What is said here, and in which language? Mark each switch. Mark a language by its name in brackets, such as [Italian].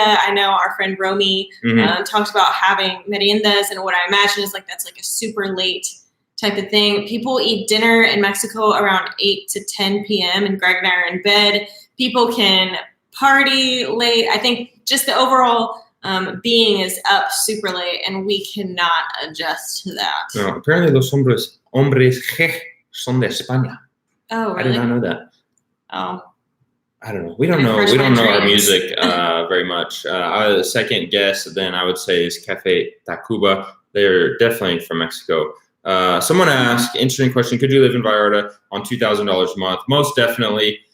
[English] I know our friend Romy talked about having meriendas, and what I imagine is like that's like a super late type of thing. People eat dinner in Mexico around 8 to 10 p.m. and Greg and I are in bed. People can party late. I think just the overall being is up super late, and we cannot adjust to that. No, apparently [Spanish] los hombres son de España. [English] Oh, really? I did not know that. Oh. I don't know. We don't know our music very much. Our second guess, then I would say, is Cafe Tacuba. They're definitely from Mexico. Someone asked, interesting question, could you live in Vallarta on $2,000 a month? Most definitely.